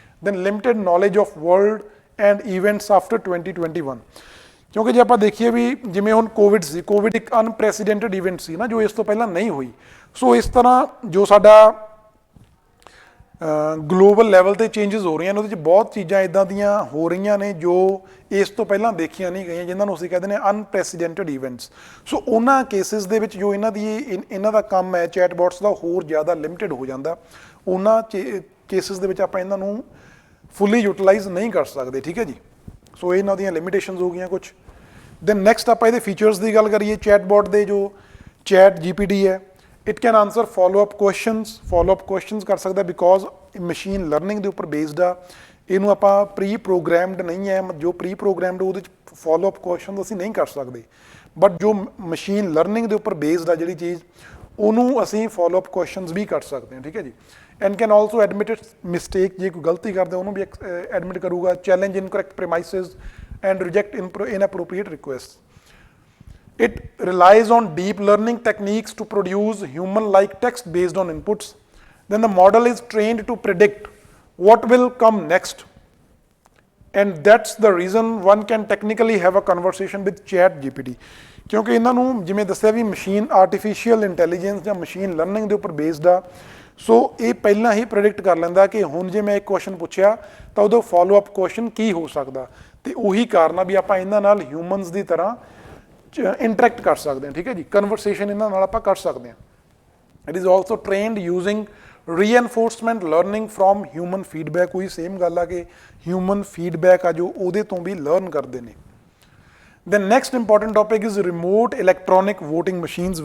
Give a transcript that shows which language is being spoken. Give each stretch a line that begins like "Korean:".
English: Then limited knowledge of world and events after 2021।
Punjabi: ਕਿਉਂਕਿ ਜੇ ਆਪਾਂ ਦੇਖੀਏ ਵੀ ਜਿਵੇਂ ਹੁਣ ਕੋਵਿਡ ਇੱਕ ਅਨਪ੍ਰੈਸੀਡੈਂਟਡ ਇਵੈਂਟ ਸੀ ਨਾ, ਜੋ ਇਸ ਤੋਂ ਪਹਿਲਾਂ ਨਹੀਂ ਹੋਈ। ਸੋ ਇਸ ਤਰ੍ਹਾਂ ਜੋ ਸਾਡਾ ਗਲੋਬਲ ਲੈਵਲ ਤੇ ਚੇਂਜਸ ਹੋ ਰਹੀਆਂ ਨੇ, ਉਹਦੇ 'ਚ ਬਹੁਤ ਚੀਜ਼ਾਂ ਇੱਦਾਂ ਦੀਆਂ ਹੋ ਰਹੀਆਂ ਨੇ ਜੋ ਇਸ ਤੋਂ ਪਹਿਲਾਂ ਦੇਖੀਆਂ ਨਹੀਂ ਗਈਆਂ, ਜਿਨ੍ਹਾਂ ਨੂੰ ਅਸੀਂ ਕਹਿੰਦੇ ਨੇ ਅਨਪ੍ਰੈਸੀਡੈਂਟਡ ਇਵੈਂਟਸ। ਸੋ ਉਹਨਾਂ ਕੇਸਿਸ ਦੇ ਵਿੱਚ ਜੋ ਇਹਨਾਂ ਦਾ ਕੰਮ ਹੈ ਚੈਟਬੋਟਸ ਦਾ, ਹੋਰ ਜ਼ਿਆਦਾ ਲਿਮਿਟਡ ਹੋ ਜਾਂਦਾ। ਉਹਨਾਂ ਕੇਸਿਸ ਦੇ ਵਿੱਚ ਆਪਾਂ ਇਹਨਾਂ ਨੂੰ ਫੁੱਲੀ ਯੂਟੀਲਾਈਜ਼ ਨਹੀਂ ਕਰ ਸਕਦੇ, ਠੀਕ ਹੈ ਜੀ। ਸੋ ਇਹਨਾਂ ਦੀਆਂ ਲਿਮਿਟੇਸ਼ਨਸ ਹੋ ਗਈਆਂ ਕੁਛ। ਦੈਨ ਨੈਕਸਟ ਆਪਾਂ ਇਹਦੇ ਫੀਚਰਸ ਦੀ ਗੱਲ ਕਰੀਏ। ਚੈਟਬੋਟ ਦੇ ਜੋ ਚੈਟ GPT ਹੈ,
English: it can answer follow up questions
Punjabi: ਕਰ ਸਕਦਾ, ਬਿਕੋਜ਼ ਮਸ਼ੀਨ ਲਰਨਿੰਗ ਦੇ ਉੱਪਰ ਬੇਸਡ ਆ। ਇਹਨੂੰ ਆਪਾਂ ਪ੍ਰੀ ਪ੍ਰੋਗਰਾਮਡ ਨਹੀਂ ਹੈ, ਜੋ ਪ੍ਰੀ ਪ੍ਰੋਗਰਾਮਡ ਉਹਦੇ 'ਚ ਫੋਲੋ ਅਪ ਕੁਐਸਚਨ ਅਸੀਂ ਨਹੀਂ ਕਰ ਸਕਦੇ। ਬਟ ਜੋ ਮਸ਼ੀਨ ਲਰਨਿੰਗ ਦੇ ਉੱਪਰ ਬੇਸਡ ਆ ਜਿਹੜੀ ਚੀਜ਼, ਉਹਨੂੰ ਅਸੀਂ ਫੋਲੋ ਅਪ ਕੁਐਸਚਨਸ ਵੀ ਕਰ ਸਕਦੇ ਹਾਂ, ਠੀਕ ਹੈ ਜੀ।
English: and can also admit its mistake,
Hindi: जे कोई गलती करता उन्होंने भी admit करूगा,
English: Challenge incorrect premises and reject inappropriate request. It relies on deep learning techniques to produce human-like text based on inputs. Then the model is trained to predict what will come next. And that's the reason one can technically have a conversation with chat GPT.
Punjabi: ਕਿਉਂਕਿ ਇਹਨਾਂ ਨੂੰ ਜਿਵੇਂ ਦੱਸਿਆ ਵੀ machine artificial intelligence ਜਾਂ machine learning ਦੇ ਉੱਪਰ based ਆ, ਸੋ ਇਹ ਪਹਿਲਾਂ ਹੀ ਪ੍ਰੈਡਿਕਟ ਕਰ ਲੈਂਦਾ ਕਿ ਹੁਣ ਜੇ ਮੈਂ ਇੱਕ ਕੁਐਸਚਨ ਪੁੱਛਿਆ ਤਾਂ ਉਹਦਾ ਫੋਲੋ ਅਪ ਕੁਐਸਚਨ ਕੀ ਹੋ ਸਕਦਾ, ਤੇ ਉਹੀ ਕਾਰਨ ਆ ਵੀ ਆਪਾਂ ਇਹਨਾਂ ਨਾਲ ਹਿਊਮਨਸ ਦੀ ਤਰ੍ਹਾਂ ਇੰਟਰੈਕਟ ਕਰ ਸਕਦੇ ਹਾਂ. ਠੀਕ ਹੈ ਜੀ, ਕਨਵਰਸੇਸ਼ਨ ਇਹਨਾਂ ਨਾਲ ਆਪਾਂ ਕਰ ਸਕਦੇ ਹਾਂ.
English: It is also trained using reinforcement learning from human feedback.
Punjabi: ਉਹੀ ਸੇਮ ਗੱਲ ਆ ਕਿ ਹਿਊਮਨ ਫੀਡਬੈਕ ਆ ਜੋ ਉਹਦੇ ਤੋਂ ਵੀ ਲਰਨ ਕਰਦੇ ਨੇ.
English: The next important topic is remote electronic voting machines.